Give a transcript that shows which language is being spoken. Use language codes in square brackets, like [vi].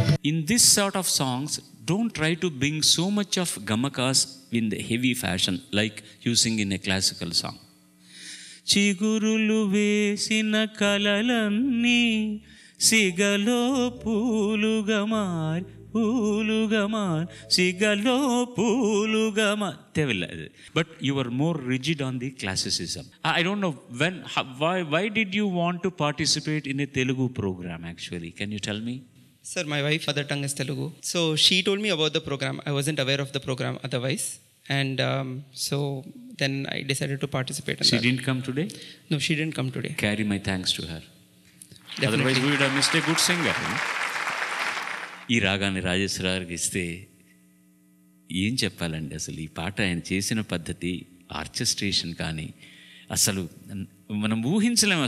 [en] In this sort of songs, don't try to bring so much of gamakas in the heavy fashion like you sing in a classical song. [te] చిగురులు వేసిన కలలన్నీ సిగలో పూలుగా మారి, పూలుగా మారి, సిగలో పూలుగా మారి. [en] But you were more rigid on the classicism. I don't know why did you want to participate in a Telugu program actually? Can you tell me? Sir, my wife mother tongue is Telugu, so she told me about the program. I wasn't aware of the program otherwise, and so then I decided to participate in She that. didn't come today? No, she didn't come today. Carry my thanks to her. Definitely. Otherwise we would have missed a good singer. [te] ఈ రాగాన్ని రాజేశ్వరరావుకి ఇస్తే ఏం చెప్పాలండి అసలు. ఈ పాట ఆయన చేసిన పద్ధతి, ఆర్కెస్ట్రేషన్ కానీ అసలు మనం ఊహించలేము.